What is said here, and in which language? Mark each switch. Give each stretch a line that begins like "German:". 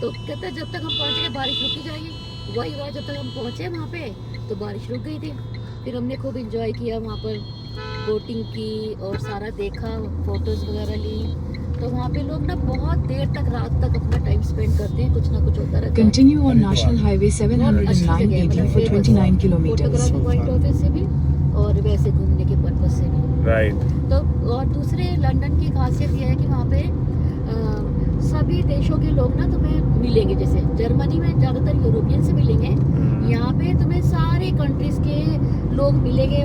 Hindi: तो कहता है जब तक हम पहुँचे बारिश रुकी जाएगी। वही हुआ, जब तक हम पहुँचे वहाँ पे तो बारिश रुक गई थी। फिर हमने खूब इंजॉय किया वहाँ पर, बोटिंग की और सारा देखा, फोटोज वगैरह ली। तो वहाँ पे लोग ना बहुत देर तक, रात तक अपना टाइम स्पेंड करते हैं, कुछ ना कुछ होता रहता है।
English: Continue on National Highway 709 AD for 29 kilometers.
Hindi: Photography point of से भी और वैसे घूमने के पर्पज से भी। राइट। तो और दूसरे लंदन की खासियत यह है कि वहाँ पे देशों के लोग ना तुम्हें मिलेंगे। जैसे जर्मनी में ज्यादातर यूरोपियन से मिलेंगे, यहाँ पे तुम्हें सारे कंट्रीज के लोग मिलेंगे।